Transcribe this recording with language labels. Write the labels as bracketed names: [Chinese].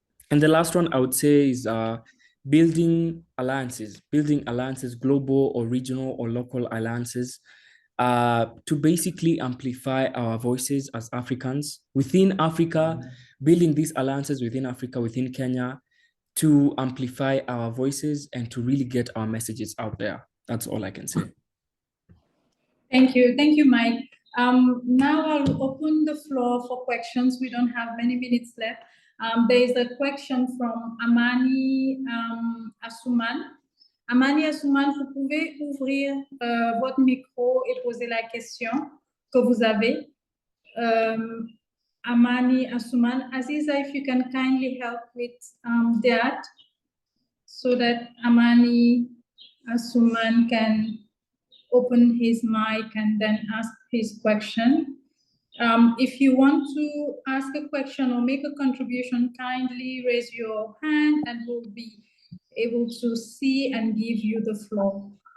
[English] And the last one I would say is building alliances, global or regional or local alliances, to basically amplify our voices as Africans within Africa, building these alliances within Africa, within Kenya, to amplify our voices and to really get our messages out there. That's all I can say. Thank you, Mike. Now I'll open the floor for questions. We don't have many minutes left. There is a question from Amani Assouman. [French] Amani Assouman, vous pouvez ouvrir votre micro et poser la question que vous avez. [English] Amani Assouman, Aziza, if you can kindly help with that, so that Amani Assouman can open his mic and then ask his question. If you want to ask a question or make a contribution, kindly raise your hand and we'll be able to see and give you the floor.